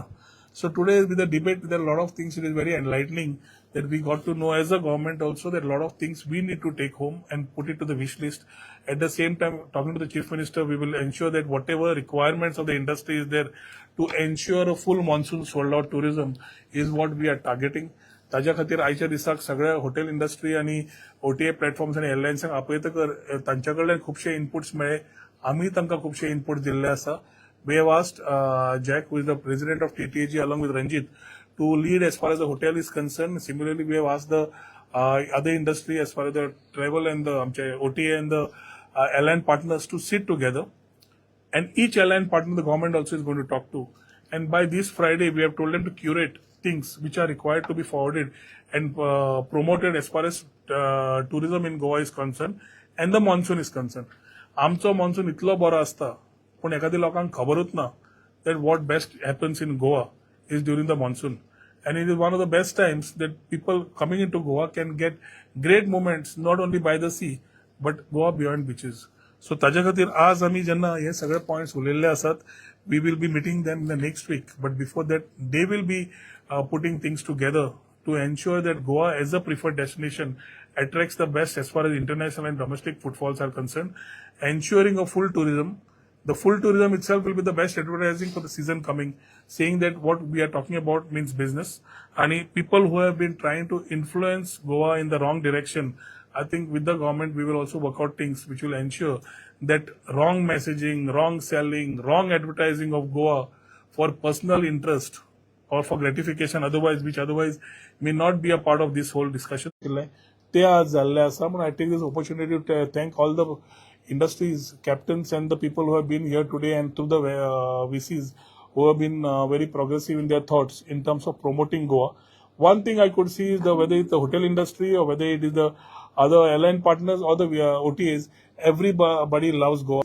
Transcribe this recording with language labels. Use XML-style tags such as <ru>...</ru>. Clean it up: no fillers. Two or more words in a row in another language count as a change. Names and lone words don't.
<en>So today with the debate, there are a lot of things. It is very enlightening that we got to know as a government also that a lot of things we need to take home and put it to the wish list. At the same time, talking to the Chief Minister, we will ensure that whatever requirements of the industry is there to ensure a full monsoon sold out tourism is what we are targeting.</en> <kok>ताज्या खातीर आयच्या दिसाक सगळ्या</kok> <en>hotel industry</en> <kok>आणि</kok> <en>OTA platforms</en> <kok>आणि एअरलायन्सांक आपयता तांच्या कडल्यान खुबशे इनपुट्स मेळ्ळे. आमी तांकां खुबशे इनपुट दिल्ले आसा.</kok> <en>We have asked Jack, who is the president of TTAG, along with Ranjit, to lead as far as the hotel is concerned. Similarly, we have asked the other industry as far as the travel and the OTA and the airline partners to sit together. And each airline partner the government also is going to talk to. And by this Friday, we have told them to curate things which are required to be forwarded and promoted as far as tourism in Goa is concerned and the monsoon is concerned.</en> <kok>आमचो मॉन्सून इतलो बरो आसता पूण एखाद्या लोकांक खबरूच ना</kok> <en>that what best happens in Goa is during the monsoon. And it is one of the best times that people coming into Goa can get great moments not only by the sea but Goa beyond beaches.</en> <kok>So ताज्या खातीर आज आमी जेन्ना हे सगळे पॉइंट्स उलयल्ले आसात,</kok> <en>we will be meeting them in the next week. But before that, they will be putting things together to ensure that Goa as a preferred destination attracts the best as far as international and domestic footfalls are concerned, ensuring a full tourism. The full tourism itself will be the best advertising for the season coming, saying that what we are talking about means business. And people who have been trying to influence Goa in the wrong direction, I think with the government we will also work out things which will ensure that wrong messaging, wrong selling, wrong advertising of Goa for personal interest or for gratification which otherwise may not be a part of this whole discussion.</en> <kok>ते आज जाल्ले आसा म्हणून</kok> <en>I take this opportunity to thank all the industries captains and the people who have been here today and through the VCs who have been very progressive in their thoughts in terms of promoting Goa. One thing I could see is whether it's the hotel industry or whether it is the other airline partners or the OTAs, everybody loves Goa.</en>